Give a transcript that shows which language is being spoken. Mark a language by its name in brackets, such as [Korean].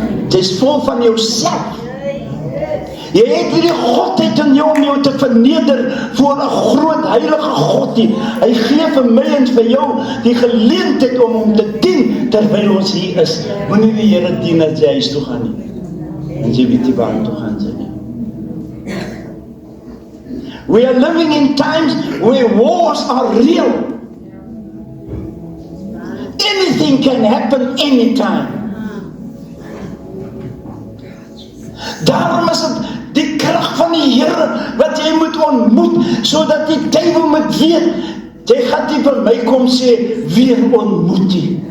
[Afrikaans] Jy is vol van jouself. Jy het nie die Godheid in jou om jou te verneder voor 'n groot heilige God nie. Hy gee vir my en vir jou die geleentheid om hom te dien terwyl ons hier is. Moenie die Here dien as jy huis toe gaan nie. En jy weet nie waar toe gaan jy nie. [English] We are living in times where wars are real. Anything can happen anytime. [Afrikaans] Daarom is dit die krag van die Here wat jy moet ontmoet, sodat die duiwel moet weet, jy gaan nie vir my kom sê, weer ontmoet jy.